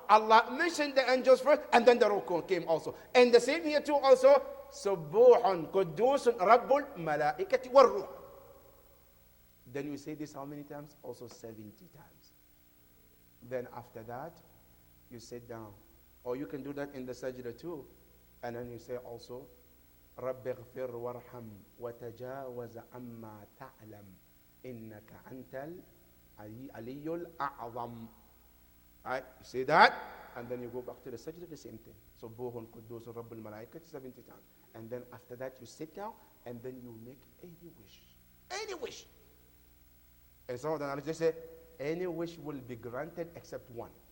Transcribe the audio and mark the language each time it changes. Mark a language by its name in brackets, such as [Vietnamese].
[English] Allah mentioned the angels first, and then the Ruh came also. And the same here too also, [Arabic] Subuhun Quddusun Rabbul Malaikati wal-Ruh. [English] Then you say this how many times? Also 70 times. Then after that, you sit down. Or you can do that in the sajda too. And then you say also, [Arabic] رب اغفر وارحم وتجاوز عما تعلم إنك أنت العلي الأعظم. [English] Right? You say that, and then you go back to the sajda, the same thing. So, [Arabic] Subuhun Quddus Rabbul Malaikati [English] 70 times. And then after that, you sit down, and then you make any wish. Any wish. And some of the knowledge, they say, any wish will be granted except one.